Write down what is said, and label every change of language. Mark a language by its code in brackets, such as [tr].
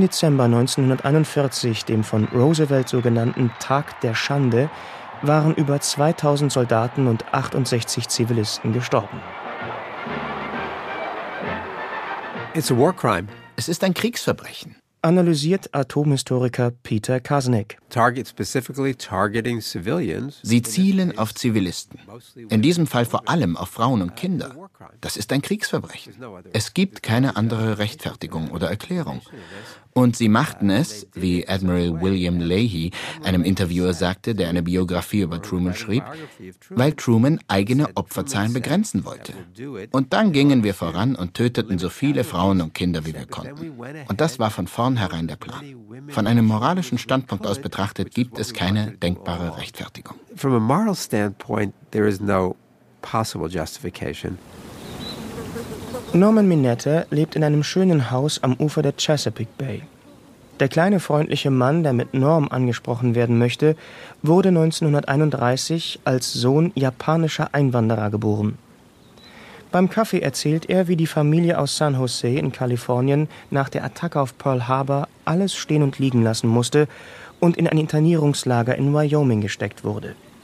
[de] Dezember 1941, dem von Roosevelt sogenannten Tag der Schande, waren über 2000 Soldaten und 68 Zivilisten gestorben. [en] It's a war crime. [de] Es ist ein Kriegsverbrechen, analysiert Atomhistoriker Peter Kasnick. [en] Target specifically targeting civilians. [de] Sie zielen auf Zivilisten. In diesem Fall vor allem auf Frauen und Kinder. Das ist ein Kriegsverbrechen. Es gibt keine andere Rechtfertigung oder Erklärung. Und sie machten es, wie Admiral William Leahy einem Interviewer sagte, der eine Biografie über Truman schrieb, weil Truman eigene Opferzahlen begrenzen wollte. Und dann gingen wir voran und töteten so viele Frauen und Kinder, wie wir konnten. Und das war von vornherein der Plan. Von einem moralischen Standpunkt aus betrachtet, gibt es keine denkbare Rechtfertigung. [en] From a moral standpoint, there is no possible justification. [de] Norman Minette lebt in einem schönen Haus am Ufer der Chesapeake Bay. Der kleine freundliche Mann, der mit Norm angesprochen werden möchte, wurde 1931 als Sohn japanischer Einwanderer geboren. Beim Kaffee erzählt er, wie die Familie aus San Jose in Kalifornien nach der Attacke auf Pearl Harbor alles stehen und liegen lassen musste und in ein Internierungslager in Wyoming gesteckt wurde.